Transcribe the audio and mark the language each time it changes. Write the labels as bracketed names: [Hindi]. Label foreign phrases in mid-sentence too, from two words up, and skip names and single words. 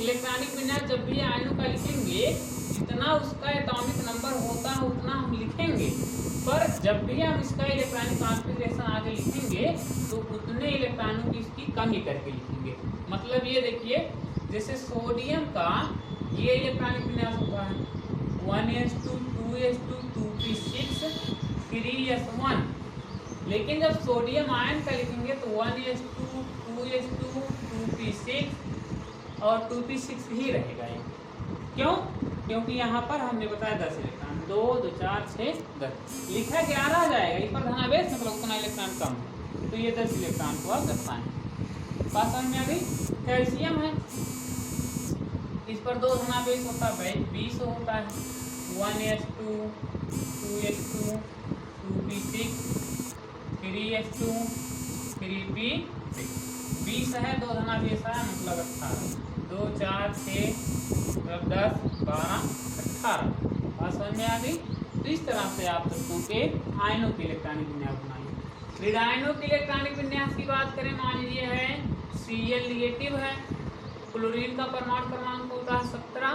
[Hindi] इलेक्ट्रॉनिक विन्यास जब भी आयनों का लिखेंगे जितना उसका [English] atomic number [Hindi] होता है उतना हम लिखेंगे, पर जब भी हम इसका [English] electronic configuration [Hindi] आगे लिखेंगे तो उतने इलेक्ट्रॉनों की इसकी कमी करके लिखेंगे। मतलब ये देखिए जैसे सोडियम का ये इलेक्ट्रॉनिक विन्यास होता है 1s2 2s2 2p6 3s1, लेकिन जब सोडियम आयन का लिखेंगे तो 1s2 2s2 2p6 और 2p6 ही रहेगा ये। क्यों? क्योंकि यहाँ पर हमने बताया 10 इलेक्ट्रॉन 2 2 4 6 10 लिखा 11 आ जाएगा। इस पर धनावेश मतलब उतना इलेक्ट्रॉन कम है तो ये 10 इलेक्ट्रॉन को आप दर्शाएं। बात समझ में आ गई। कैल्शियम है इस पर 2 धनावेश होता है 20 होता है 1s2 2s2 2p6 3s2 3p6 20 है 2 धनावेश है मतलब 18 2 4 6 10 12 18। बात समझ में आ गई। तो इस तरह से आप तत्वों के आयनों के इलेक्ट्रॉनिक विन्यास बनाएंगे। ऋणायनों के इलेक्ट्रॉनिक विन्यास की बात करें मान लीजिए है Cl निगेटिव है, क्लोरीन का परमाणु क्रमांक होता है 17।